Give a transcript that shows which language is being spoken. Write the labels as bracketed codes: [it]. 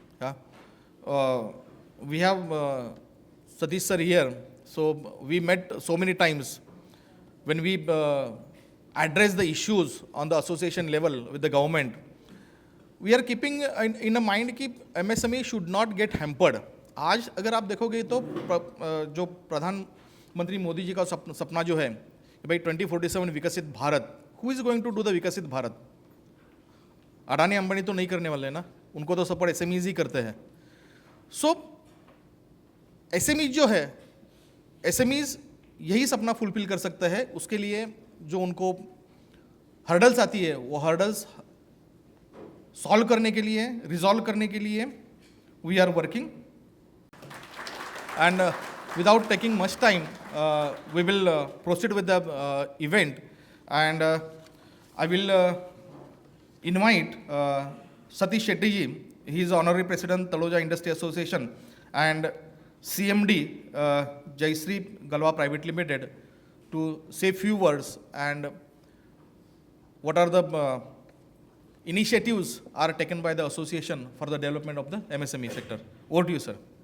[en] Yeah. We have Satish sir here, so we met so many times when we address the issues on the association level with the government. We are keeping in a mind that MSME should not get hampered. [hi] आज अगर आप देखोगे तो जो प्रधानमंत्री मोदी जी का सपना जो है कि भाई 2047 विकसित Bharat, [en] who is going to do the [hi] विकसित भारत? अडानी अंबानी तो नहीं करने वाले ना, उनको तो सपोर्ट एसएमईज ही करते हैं. सो एसएमईज जो है, एसएमईज यही सपना फुलफिल कर सकता है. उसके लिए जो उनको हर्डल्स आती है, वो हर्डल्स सॉल्व करने के लिए, रिजॉल्व करने के लिए [en] We are working. And without taking much time, we will proceed with the event. And I will invite Satish Shetty ji. He is Honorary President, Taloja Industry Association, and CMD, Jayshree Galwa Private Limited, to say few words and what are the initiatives are taken by the association for the development of the MSME sector. Over to you, sir.